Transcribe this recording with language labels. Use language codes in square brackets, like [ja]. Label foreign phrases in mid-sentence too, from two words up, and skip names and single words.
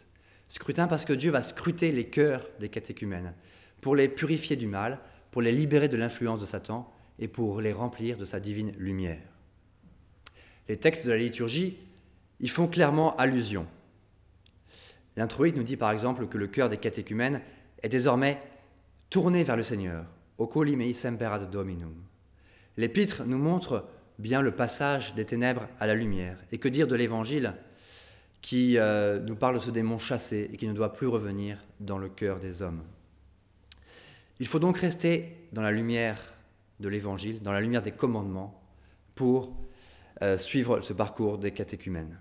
[fr] Scrutin parce que Dieu va scruter les cœurs des catéchumènes, pour les purifier du mal, pour les libérer de l'influence de Satan et pour les remplir de sa divine lumière. Les textes de la liturgie y font clairement allusion. L'introïte nous dit par exemple que le cœur des catéchumènes est désormais tourné vers le Seigneur, [la] oculi mei semper ad Dominum. [fr] L'épître nous montre bien le passage des ténèbres à la lumière. Et que dire de l'Évangile qui nous parle de ce démon chassé et qui ne doit plus revenir dans le cœur des hommes. Il faut donc rester dans la lumière de l'Évangile, dans la lumière des commandements, pour suivre ce parcours des catéchumènes.